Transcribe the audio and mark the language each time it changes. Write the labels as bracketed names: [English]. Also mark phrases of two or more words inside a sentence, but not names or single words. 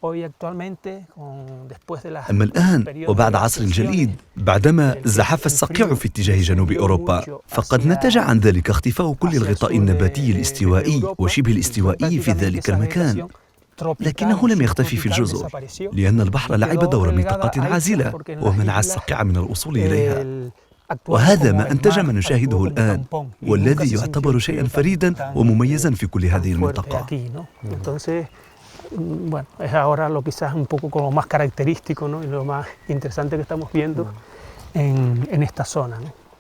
[Arabic] أما الآن وبعد عصر الجليد، بعدما زحف الصقيع في اتجاه جنوب أوروبا، فقد نتج عن ذلك اختفاء كل الغطاء النباتي الاستوائي وشبه الاستوائي في ذلك المكان، لكنه لم يختفي في الجزر، لأن البحر لعب دور منطقة عازلة ومنع الصقيع من الوصول إليها. وهذا ما أنتج ما نشاهده الآن، والذي يعتبر شيئاً فريداً ومميزاً في كل هذه المنطقة. [Spanish] Bueno, es ahora lo quizás un poco como más característico, ¿no? Y lo más interesante que estamos viendo en esta zona, ¿no?